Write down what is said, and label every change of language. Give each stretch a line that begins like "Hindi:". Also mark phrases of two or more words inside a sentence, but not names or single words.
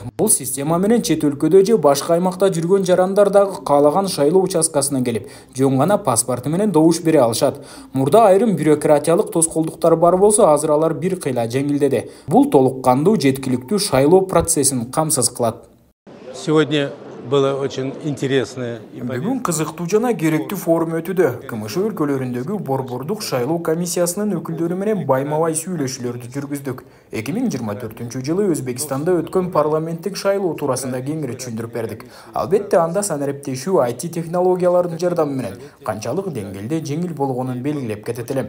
Kyrgyz: Бул система менен чет өлкөдө же башка аймакта жүргөн жарандар дагы каалаган шайлоо участкасына келип, жөн гана паспорту менен добуш бере алышат. Мурда айрым бюрократиялык тоскоолдуктар бар болсо, азыр алар бир кыйла жеңилдеди. Бул толук кандуу, жеткиликтүү шайлоо процессин камсыз кылат.
Russian: Сегодня было очень интересное.
Kyrgyz: Бүгүн кызыктуу жана керектүү форум өтүүдө. КМШ өлкөлөрүндөгү Борбордук шайлоо комиссиясынын өкүлдөрү менен байма-бай сүйлөшүүлөрдү жүргүздүк. 2024 Өзбекстанда өткөн парламенттик шайлоо туурасында кеңири түшүндүрүп бердик. Албетте анда санариптешүү IT технологиялардын жардамы менен канчалык деңгээлде жеңил болгонун белгилеп кетет элем.